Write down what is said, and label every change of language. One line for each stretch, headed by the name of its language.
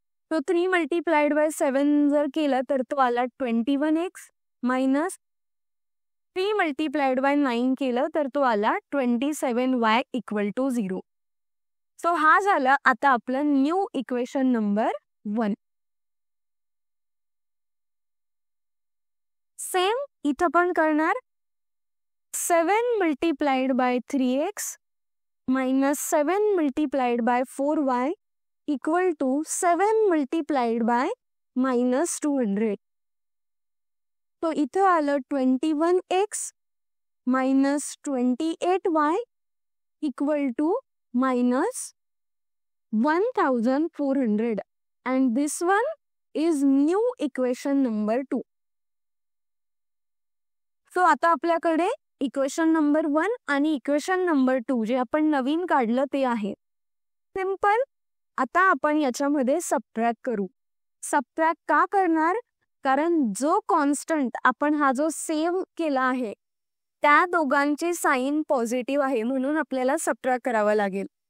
Marathi: तो 3 multiplied by 7 जर केलं तर तो आला 21x मायनस 3 मल्टिप्लाइड बाय 9 केलं तर तो आला 27y इक्वल टू 0. सो हा झाला आता आपलं न्यू इक्वेशन नंबर 1. सेम इथं पण करणार, 7 multiplied by 3x minus 7 multiplied by 4y equal to 7 multiplied by minus 200. तो इथं आलं 21x minus 28y equal to minus 1400
English: and this one is new equation number 2.
Marathi: So आता आपल्याकडे इक्वेशन नंबर 1 आणि equation number 2 जे आपण नवीन काढलं ते आहे. सिंपल आता आपण याच्यामध्ये सबट्रॅक्ट करू. सबट्रॅक्ट का करणार, कारण जो कॉन्स्टंट आपण हा जो सेव्ह केला आहे त्या दोघांची साइन पॉझिटिव्ह आहे म्हणून आपल्याला सबट्रॅक्ट करावं लागेल.